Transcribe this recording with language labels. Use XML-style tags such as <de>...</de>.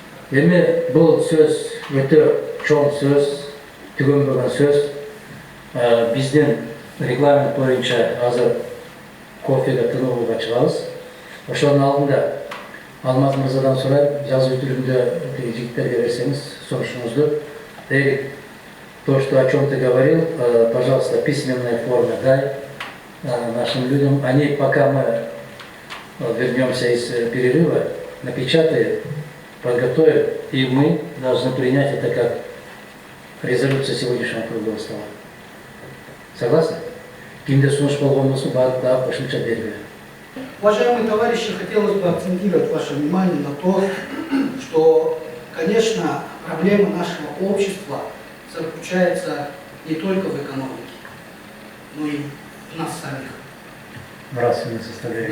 <ky>Эми бул сөз өтө чоң сөз, түгөнбөгөн сөз. Биздин регламент боюнча азыр кофеге тыныгууга чыгабыз. Ошонун алдында Алмаз мырзадан сурайм, жазуу түрүндө жигиттерге берсеңиз сунушуңузду.</ky> <ru>Эрик, то, что о чем ты говорил, пожалуйста, в письменной форме дай нашим людям. Они, пока мы вернемся из перерыва, напечатают, подготовят, и мы должны принять это как резолюция сегодняшнего круглого стола. Согласны?</ru> <ky>Кимде сунуш болгон болсо барып дагы кошумча бербей.</ky> <ru>Уважаемые товарищи, хотелось бы акцентировать ваше внимание на то, что, конечно, проблема нашего общества заключается не только в экономике, но и в нас самих. Нравственная составляющая.</ru>